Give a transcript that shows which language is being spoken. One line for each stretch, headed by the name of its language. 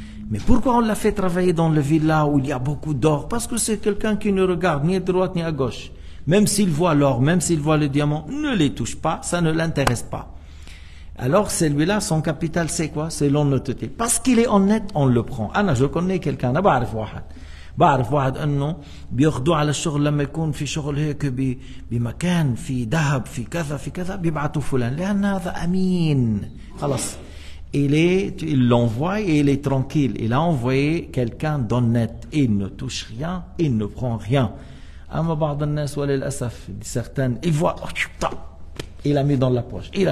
French: Mais pourquoi on l'a fait travailler dans le villa où il y a beaucoup d'or? Parce que c'est quelqu'un qui ne regarde ni à droite ni à gauche. Même s'il voit l'or, même s'il voit le diamant, ne les touche pas, ça ne l'intéresse pas. Alors celui-là, son capital, c'est quoi? C'est l'honnêteté. Parce qu'il est honnête, on le prend. je connais quelqu'un,
Arabic: أنا بعرف واحد أنه بياخدوه على الشغل لما يكون في شغل هيك بمكان في ذهب في كذا بيبعتوا فلان لأن هذا أمين. خلاص.
French: Il l'envoie et il est tranquille. Il a envoyé quelqu'un d'honnête. Il ne touche rien, il ne prend rien.
Arabic: أما بعض الناس وللأسف
French: certains, il voit, il a mis dans la poche.